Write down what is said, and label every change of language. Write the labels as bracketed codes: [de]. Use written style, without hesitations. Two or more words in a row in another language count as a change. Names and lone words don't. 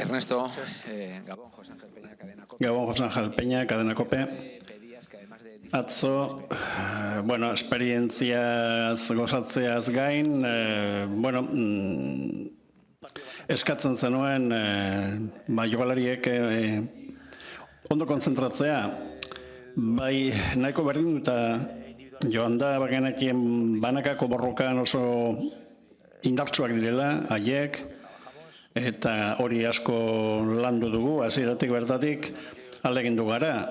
[eu] Ernesto, Gabon, José Ángel Peña, Cadena Cope. Gabon, José Ángel Peña, Cadena Cope. Atzo, esperientziaz gozatzeaz gain, eskatzen zenuen jokalariek ondo konzentratzea, bai nahiko berdin eta joan da bagenekien banakako borrokan oso indartsuak direla, haiek, eta hori asko landu dugu, hasieratik bertatik, alegindu gara.